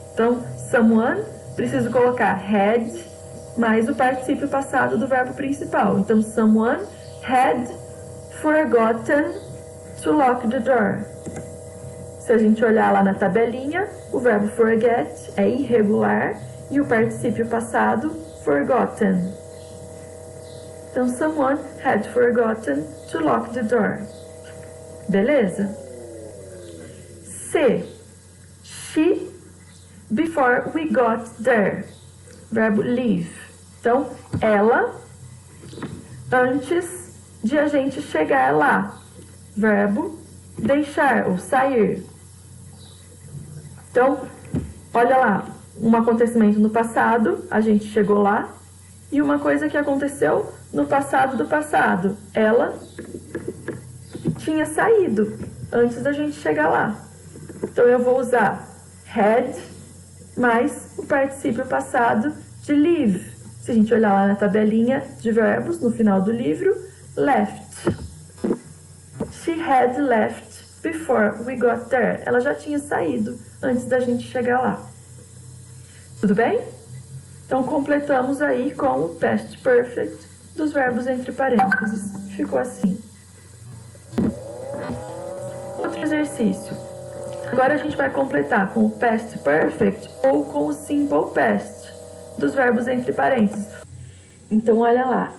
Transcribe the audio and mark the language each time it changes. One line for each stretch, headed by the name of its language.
Portuguese: Então, someone, preciso colocar had mais o particípio passado do verbo principal.
English: Então, someone had forgotten to lock the door.
Portuguese: Se a gente olhar lá na tabelinha, o verbo forget é irregular e o particípio passado, forgotten.
English: Então, someone had forgotten to lock the door. Beleza? C. She, before we got there. Verbo leave.
Portuguese: Então, ela, antes de a gente chegar lá. Verbo deixar ou sair. Então, olha lá, um acontecimento no passado, a gente chegou lá. E uma coisa que aconteceu no passado do passado. Ela tinha saído antes da gente chegar lá. Então, eu vou usar had mais o particípio passado de leave. Se a gente olhar lá na tabelinha de verbos, no final do livro, left.
English: She had left before we got there.
Portuguese: Ela já tinha saído antes da gente chegar lá. Tudo bem? Então, completamos aí com o past perfect dos verbos entre parênteses. Ficou assim. Outro exercício. Agora a gente vai completar com o past perfect ou com o simple past dos verbos entre parênteses. Então, olha lá.